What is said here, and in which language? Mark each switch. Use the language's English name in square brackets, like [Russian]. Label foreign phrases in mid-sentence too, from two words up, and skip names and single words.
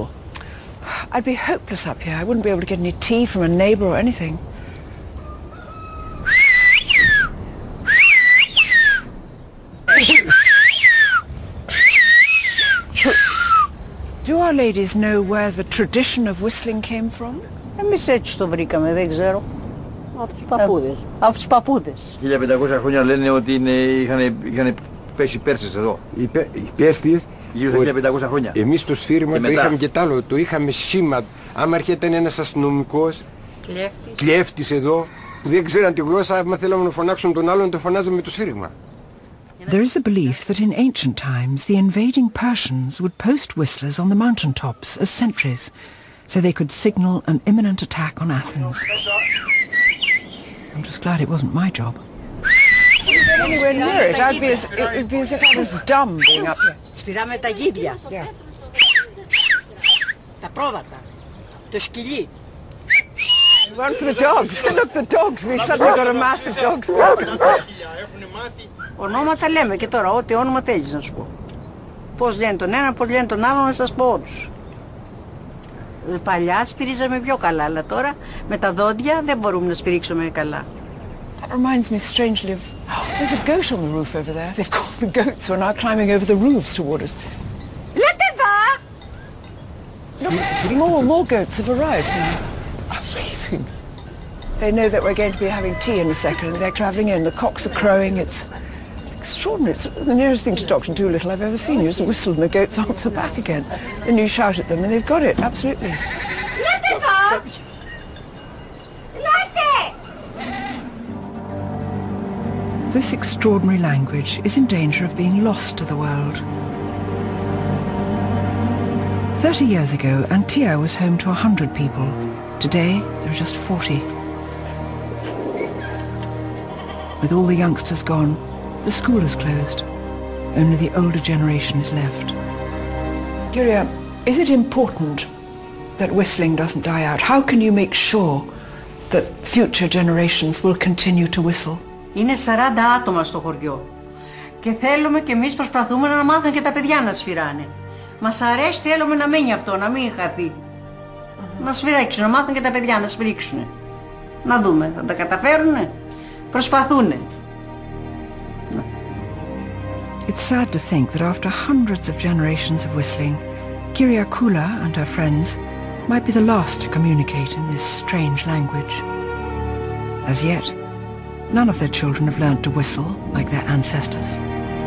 [English] I'd be hopeless up here, I wouldn't be able to get any tea from a neighbour or anything. Do our ladies know where the tradition of whistling came from? [Greek] Εμείς έτσι το βρήκαμε, δεν ξέρω. Από τους παππούδες. Από τους παππούδες. 1500 χρόνια λένε ότι είχαν πέσει οι Πέρσες εδώ. Οι Πέρσιες, γύρω στα 1500 χρόνια. Εμείς το σφύριγμα το είχαμε και τ' άλλο, το είχαμε σήμα. Άμα έρχεται ένας αστυνομικός, κλέφτης εδώ, που δεν ξέραν τη γλώσσα, άμα θέλαμε να φωνάξουν τον άλλον, το φωνάζαμε με το σφύριγμα. [English] There is a belief that in ancient times the invading Persians would post whistlers on the mountain tops as sentries, so they could signal an imminent attack on Athens. I'm just glad it wasn't my job. Anywhere near it, it would be as if I was dumb being up here. [Greek] Σφυράμε τα γίδια. Τα πρόβατα. Το σκυλί. [English] One for the dogs. Look, the dogs. We've suddenly got a massive dogs. [Greek] Ονόματα λέμε και τώρα, ό,τι όνομα θέλεις να σου πω. Πώς λένε τον ένα, πώς λένε τον άλλο, να σας πω όλους. Παλιά σφυρίζαμε πιο καλά, αλλά τώρα με τα δόντια δεν μπορούμε να σφυρίξουμε καλά. [English] That reminds me strangely of... There's a goat on the roof over there. They've called the goats who are now climbing over the roofs toward us. [Greek] Λέτε εδώ! [English] Look, more goats have arrived now. Amazing. They know that we're going to be having tea in a second. They're travelling in. The cocks are crowing. It's extraordinary. It's the nearest thing to Dr. Dolittle I've ever seen. You just whistle and the goats answer back again. Then you shout at them and they've got it, absolutely. [Greek] Λέτε εδώ! Λέτε! [English] This extraordinary language is in danger of being lost to the world. 30 years ago, Antía was home to 100 people. Today, there are just 40. With all the youngsters gone, the school is closed. Only the older generation is left. Kyria, is it important that whistling doesn't die out? How can you make sure that future generations will continue to whistle? [Greek] Είναι 40 άτομα στο χωριό. Και θέλουμε και εμείς προσπαθούμε να μάθουν και τα παιδιά να σφυράνε. Μας αρέσει, θέλουμε να μείνει αυτό, να μην χαθεί. Να σφυρίξουν, να μάθουν και τα παιδιά να σφυρίξουν. Να δούμε, θα τα καταφέρουνε. Προσπαθούνε. [English] It It's sad to think that after hundreds of generations of whistling, Kyriakula and her friends might be the last to communicate in this strange language. As yet, none of their children have learnt to whistle like their ancestors.